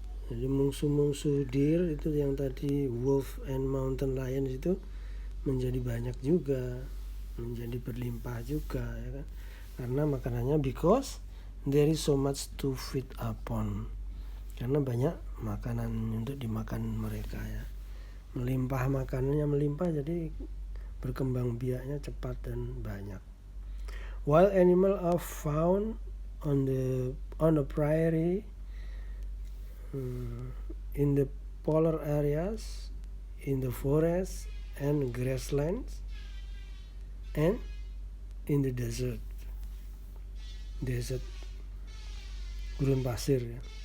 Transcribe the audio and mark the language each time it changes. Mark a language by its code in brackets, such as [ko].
[id] Jadi musuh-musuh deer itu yang tadi wolf and mountain lion itu menjadi banyak juga, menjadi berlimpah juga ya kan. [en] Karena makanannya, because there is so much to feed upon. [id] Karena banyak makanan untuk dimakan mereka ya. Melimpah, makanannya melimpah, jadi berkembang biaknya cepat dan banyak. [en] Wild animal are found on the prairie, in the polar areas, in the forests and grasslands, and in the desert gurun pasir ya.